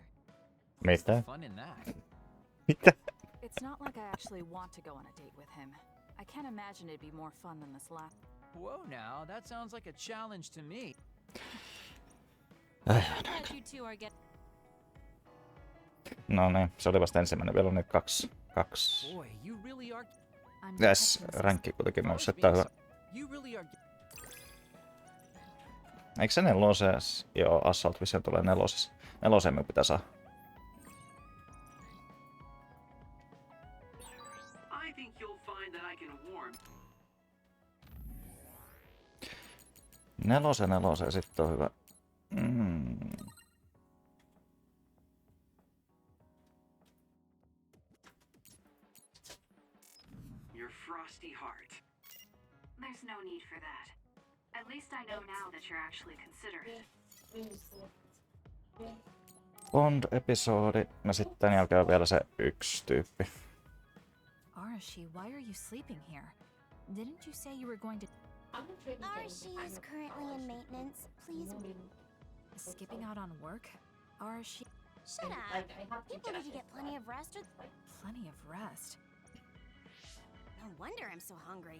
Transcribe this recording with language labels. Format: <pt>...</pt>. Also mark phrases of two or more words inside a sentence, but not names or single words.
<en>What's the</en> <fi>Mitä?</fi> <en>fun in that?</en> <fi>Mitä?</fi> <en>It's not like I actually want to go on a date with him. I can't imagine it'd be more fun than this last... Whoa now, that sounds like a challenge to me. Glad you two are getting...</en> <fi>No niin, se oli vasta ensimmäinen. Vielä on nyt kaksi.</fi> <en>Boy, you really are. I'm Yes, detecting some</en> <fi>ränkki kuitenkin</fi> <en>I was</en> <fi>nousi. Tää</fi> <en>being</en> <fi>on hyvä.</fi> <en>You really are.</en> <fi>Eikö se neloses? Joo, Assault Vision tulee nelosessa. Neloseen me pitää saada.</fi> <en>I think you'll find that I can warm.</en> <fi>Neloseen sitten on hyvä.</fi> <en>Your frosty heart. There's no need for that. At least I know now that you're actually considerate.</en> <fi>Bond-episodi. Ja sitten tän jälkeen on vielä se yksi tyyppi.</fi> <en>Arashi, why are you sleeping here? Didn't you say you were going to Arashi is currently in maintenance. Please. skipping out on work? Arashi, Shut up. People need to get plenty of rest. plenty of rest. No wonder I'm so hungry.</en>